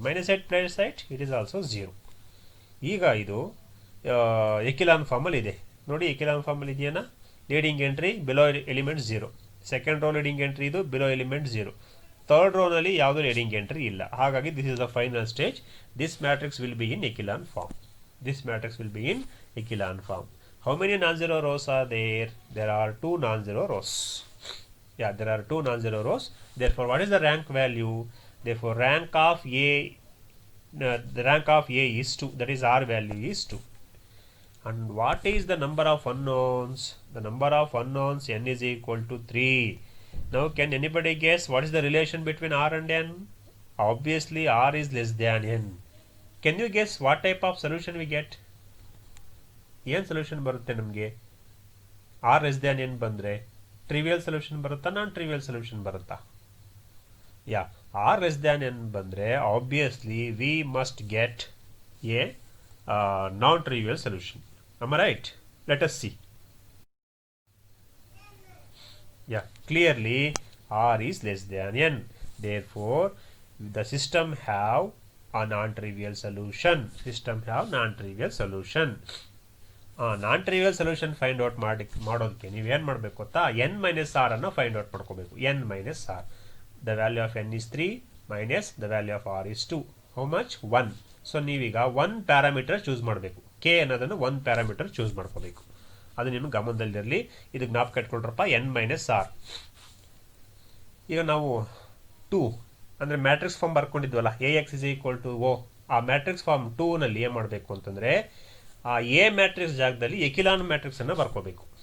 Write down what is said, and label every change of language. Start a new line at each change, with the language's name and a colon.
Kannada: -8 plus 8
English: It is also 0.
Kannada: ಈಗ ಇದು ಎಕಿಲಾನ್ ಫಾರ್ಮಲ್ಲಿ ಇದೆ. ನೋಡಿ, ಎಕಿಲಾನ್ ಫಾರ್ಮಲ್ಲಿ ಇದೆಯಾ? Leading entry below element 0, second row leading entry ಇದು ಬಿಲೋ ಎಲಿಮೆಂಟ್ 0, ಥರ್ಡ್ ರೋನಲ್ಲಿ ಯಾವುದೂ ಲೀಡಿಂಗ್ ಎಂಟ್ರಿ ಇಲ್ಲ.
English: ಹಾಗಾಗಿ this is the final stage. This matrix will be in echelon form. This matrix will be in echelon form. How many non-zero rows are there? There are 2 non-zero rows. Yeah, there are 2 non-zero rows. Therefore, what is the rank value? Therefore, rank of A, the rank of A is 2. That is, R value is 2. And what is the number of unknowns? The number of unknowns n is equal to 3. Now, can anybody guess what is the relation between R and n? Obviously, R is less than n. Can you guess what type of solution we get?
Kannada: ಏನು solution ಬರುತ್ತೆ ನಮಗೆ?
English: R less than n
Kannada: ಬಂದರೆ trivial solution ಬರುತ್ತಾ, ನಾನ್ trivial solution ಬರುತ್ತಾ?
English: Yeah, R less than n ಬಂದರೆ obviously we must get a non trivial solution. Am I right? Let us see. Yeah, clearly R is less than n. Therefore, the system have a non-trivial solution. System have non-trivial solution.
Kannada: Non-trivial solution find out ಮಾಡೋದಕ್ಕೆ ನೀವು ಏನು ಮಾಡಬೇಕು ಗೊತ್ತಾ?
English: n minus r
Kannada: ಅನ್ನು find out ಮಾಡ್ಕೋಬೇಕು.
English: n minus r. The value of n is 3 minus the value of r is 2.
Kannada: How much 1. So ನೀವೀಗ 1 parameter choose ಮಾಡಬೇಕು. K ಅನ್ನೋದನ್ನು 1 ಪ್ಯಾರಾಮೀಟರ್ ಚೂಸ್ ಮಾಡ್ಕೋಬೇಕು. ಅದು ನಿಮ್ಗೆ ಗಮನದಲ್ಲಿರಲಿ. ಇದು ಜ್ಞಾಪಕ ಇಟ್ಕೊಳ್ರಪ್ಪ, n ಮೈನಸ್ ಆರ್. ಈಗ ನಾವು 2 ಅಂದರೆ matrix form ಬರ್ಕೊಂಡಿದ್ವಲ್ಲ,
English: A X is equal to O.
Kannada: ಆ ಮ್ಯಾಟ್ರಿಕ್ಸ್ ಫಾರ್ಮ್ 2ನಲ್ಲಿ ಏನು ಮಾಡಬೇಕು ಅಂತಂದರೆ, ಆ ಎ ಮ್ಯಾಟ್ರಿಕ್ಸ್ ಜಾಗದಲ್ಲಿ ಎಕಿಲಾನ್ ಮ್ಯಾಟ್ರಿಕ್ಸನ್ನು ಬರ್ಕೋಬೇಕು.